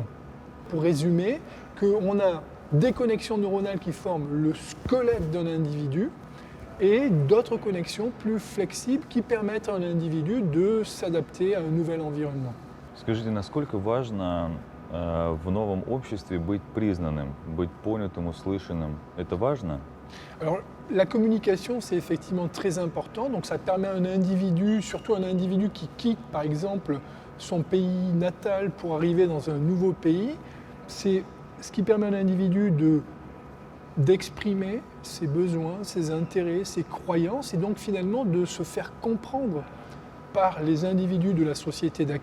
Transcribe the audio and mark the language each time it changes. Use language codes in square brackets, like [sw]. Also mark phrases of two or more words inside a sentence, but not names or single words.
[fr] Pour résumer, qu'on a des connexions neuronales qui forment le squelette d'un individu, et d'autres connexions plus flexibles qui permettent à un individu de s'adapter à un nouvel environnement. [ru] Скажите, насколько важно в новом обществе быть признанным, быть понятым, услышанным? Это важно? [fr] Alors, la communication, c'est effectivement très important. Donc, ça permet à un individu, surtout un individu qui quitte, par exemple, son pays natal pour arriver dans un nouveau pays, c'est ce qui permet à un individu d'exprimer ses besoins, ses intérêts, ses croyances, et donc finalement de se faire comprendre par les individus de la société d'accueil.